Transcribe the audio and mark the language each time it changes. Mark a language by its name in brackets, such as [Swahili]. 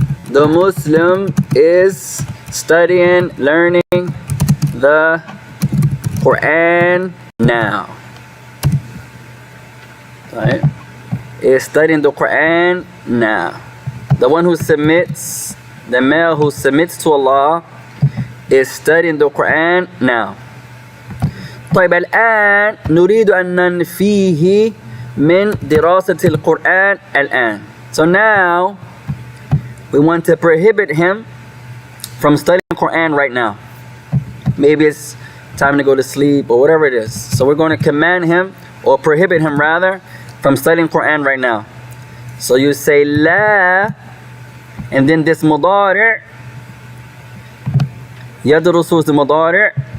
[English] The Muslim is studying, learning the Quran now. Right? Is studying the Quran now. The one who submits, the male who submits to Allah, is studying the Quran now. [Arabic] طيب الآن نريد أن ننفيه من دراسة القرآن الآن. [English] So now we want to prohibit him from studying the Quran right now. Maybe it's time to go to sleep or whatever it is. So we're going to command him, or prohibit him rather, from studying Quran right now. So you say la, and then this mudari', yadrusu is the mudari'.